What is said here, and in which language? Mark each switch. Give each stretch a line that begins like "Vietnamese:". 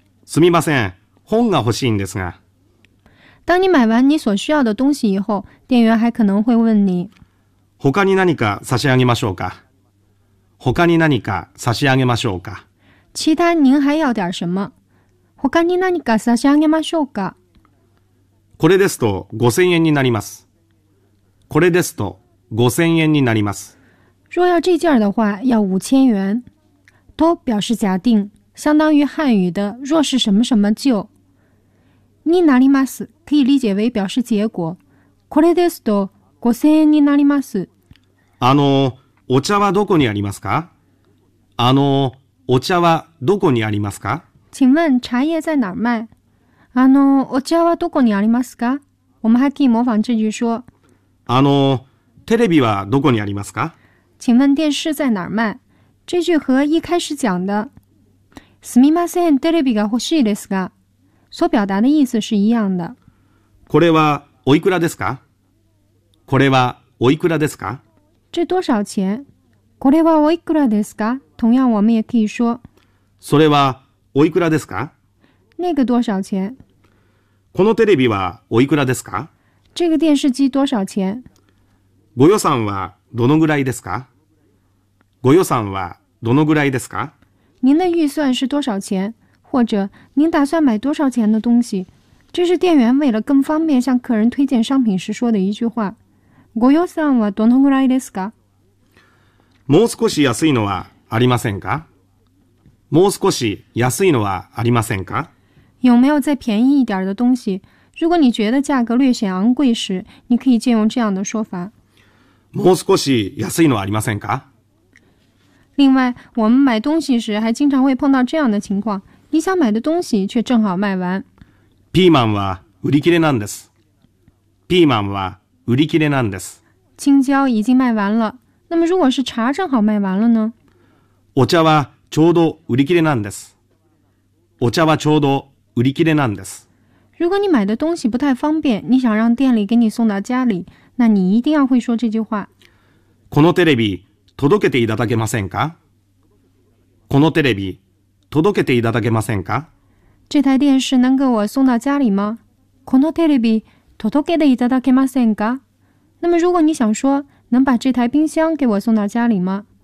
Japanese: すみません、本が欲しいんですが。
Chinese: 当你买完你所需要的东西以后，店员还可能会问你。
Japanese: 他に何か差し上げましょうか。他に何か差し上げましょうか。
Chinese: 其他您还要点什么？
Japanese: 他に何か差し上げましょうか。これですと5000円になります。これですと5000円になります。
Chinese: 若要这件的话，要5000元。と表示假定，相当于汉语的若是什么什么就。
Japanese: になります
Chinese: 可以理解为表示结果。
Japanese: これですと。5000円になります。お茶はどこにありますか？お茶はどこにありますか？
Chinese: 请问茶叶在哪儿卖？
Japanese: お茶はどこにありますか？
Chinese: 我们还可以模仿这句说。
Japanese: テレビはどこにありますか？
Chinese: 请问电视在哪儿卖？这句和一开始讲的
Japanese: すみませんテレビが欲しいですが
Chinese: 所表达的意思是一样的。
Japanese: これはおいくらですか？これはおいくらですか？
Chinese: 这多少钱？
Japanese: これはおいくらですか？
Chinese: 同样我们也可以说
Japanese: それはおいくらですか？
Chinese: 那个多少钱？
Japanese: このテレビはおいくらですか？
Chinese: 这个电视机多少钱？ご予算はどのぐらいですか？ご予算はどのぐらいですか？您的预算是多少钱？或者您打算买多少钱的东西？这是店员为了更方便向客人推荐商品时说的一句话。
Japanese: ご予算はどのぐらいですか？もう少し安いのはありませんか？もう少し安いのはありませんか？
Chinese: 有没有再便宜一点的东西？如果你觉得价格略显昂贵时，你可以借用这样的说法。
Japanese: もう少し安いのはありませんか？
Chinese: 另外，我们买东西时还经常会碰到这样的情况：你想买的东西却正好卖完。
Japanese: ピーマンは売り切れなんです。ピーマンは売り切れなんです。
Chinese: 青椒已经卖完了。那么，如果是茶正好卖完了呢？
Japanese: お茶はちょうど売り切れなんです。お茶はちょうど売り切れなんです。
Chinese: 如果你买的东西不太方便，你想让店里给你送到家里，那你一定要会说这句话。
Japanese: このテレビ届けていただけませんか？このテレビ届けていただけませんか？
Chinese: 这台电视能给我送到家里吗？
Japanese: このテレビ届けていただけませんか？
Chinese: 那么如果你想说能把这台冰箱给我送到家里吗？